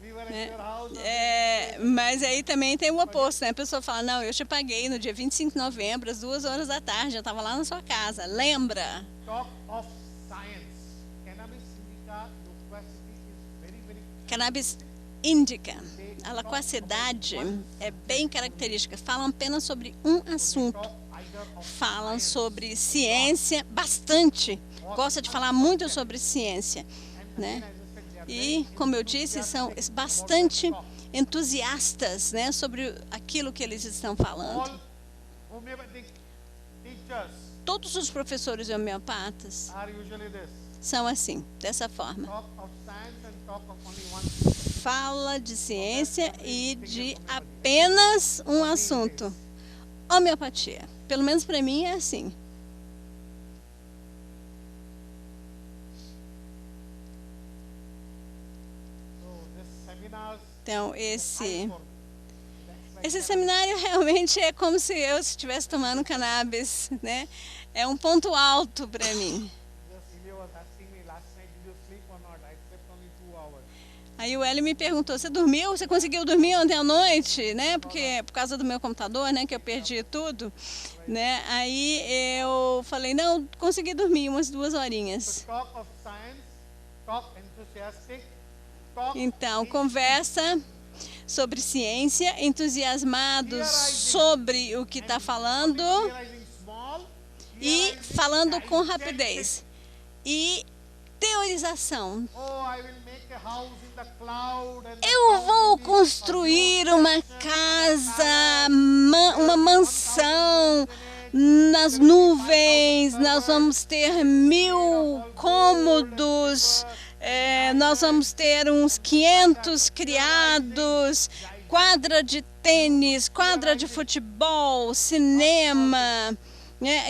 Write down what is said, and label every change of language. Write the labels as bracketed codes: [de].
[pt] né? Mas aí também tem o oposto, né? A pessoa fala, não, eu te paguei no dia 25 de novembro, às 2 horas da tarde, eu estava lá na sua casa, lembra? [en] Talk of science. Cannabis indica loquacity is very, very Cannabis indica. [pt] A loquacidade é bem característica. Falam apenas sobre um assunto. Falam sobre ciência bastante. Gosta de falar muito sobre ciência, né? E, como eu disse, são bastante entusiastas, né, sobre aquilo que eles estão falando. [en] all homeopathic teachers [pt] Todos os professores homeopatas [en] are usually this. [pt] são assim, dessa forma. [en] Talk of science and talk of only one. [pt] Fala de ciência e de apenas um assunto. Homeopatia. Pelo menos para mim é assim. [en] So this seminars [pt] Então, esse seminário realmente é como se eu estivesse tomando cannabis, né? É um ponto alto para mim. [en] just Ilya was asking me last night, did you sleep or not? I slept only 2 hours. [pt] Aí o Hélio me perguntou, você dormiu? Você conseguiu dormir ontem à noite? Né? Porque por causa do meu computador, né, que eu perdi tudo, né? Aí eu falei, não, consegui dormir umas 2 horinhas. [en] Talk of science, talk enthusiastic, talk [pt] Então, conversa sobre ciência, entusiasmados sobre o que está falando [en] realizing small, [pt] e falando com rapidez. E teorização. [en] oh, I will make a house in the cloud and the [pt] Eu vou construir uma casa, uma mansão nas nuvens, nós vamos ter 1000 cômodos, nós vamos ter uns 500 criados, quadra de tênis, quadra de futebol, cinema. Né?